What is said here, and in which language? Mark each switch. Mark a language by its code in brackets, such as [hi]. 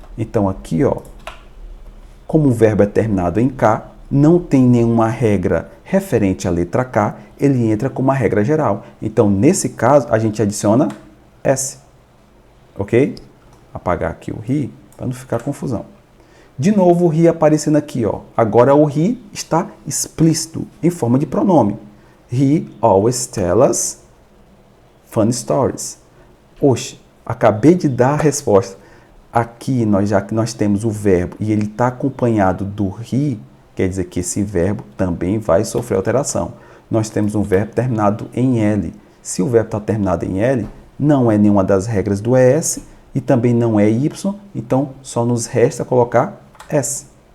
[pt] Então aqui, ó, como o verbo é terminado em K, não tem nenhuma regra referente à letra K, ele entra com uma regra geral. Então, nesse caso, a gente adiciona S, ok? Apagar aqui o he, para não ficar confusão. De novo o he aparecendo aqui, ó. Agora o he está explícito, em forma de pronome. [en] He always tells us funny stories. [pt] Oxe, acabei de dar a resposta. Aqui, já que nós temos o verbo e ele está acompanhado do he, quer dizer que esse verbo também vai sofrer alteração. Nós temos um verbo terminado em L. Se o verbo está terminado em L, não é nenhuma das regras do ES e também não é Y, então só nos resta colocar S.